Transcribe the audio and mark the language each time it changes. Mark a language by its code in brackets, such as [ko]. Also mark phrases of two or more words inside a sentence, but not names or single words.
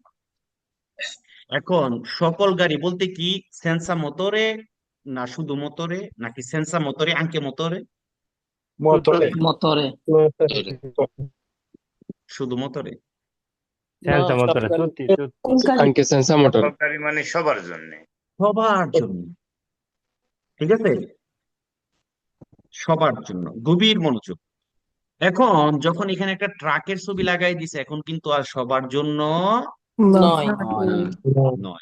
[bn] এখন সকল গাড়ি বলতে কি, [it] senza motore, [bn] না শুধু মোটরে, নাকি [it] senza motore anche motore? [bn] মতরে। শুধু মোটরে? না সব গাড়ি [it] anche senza motore. [bn] সরকারি মানে সবার জন্য। সবার জন্য, ঠিক আছে, সবার জন্য। গভীর মনোযোগ। এখন যখন এখানে একটা ট্রাকের ছবি লাগাই দিছে, এখন কিন্তু আর সবার জন্য নয় নয়।